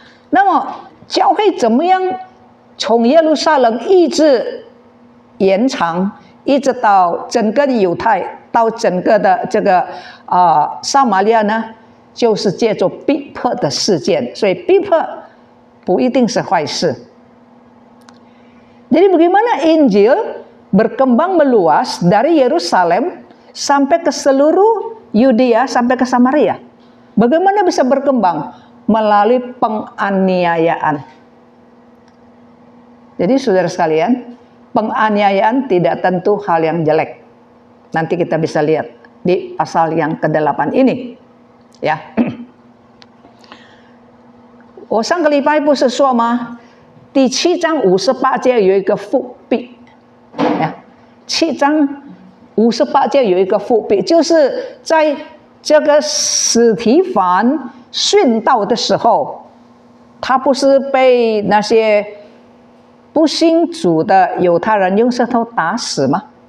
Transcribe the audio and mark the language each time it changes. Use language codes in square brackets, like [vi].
[zh] 那么教会怎么样从耶路撒冷一直延长，一直到整个犹太，到整个的这个撒玛利亚呢？就是借助逼迫的事件，所以逼迫不一定是坏事。 [id] Jadi bagaimana Injil berkembang meluas dari Yerusalem sampai ke seluruh Yudea sampai ke Samaria? Bagaimana bisa berkembang? Melalui penganiayaan. Jadi saudara sekalian, penganiayaan tidak tentu hal yang jelek. Nanti kita bisa lihat di pasal yang ke-8 ini. [zh] 呀，我上个礼拜不是说吗？第7章58节有一个伏笔，呀，7章58节有一个伏笔，就是在这个司提反殉道的时候，他不是被那些不信主的犹太人用石头打死吗？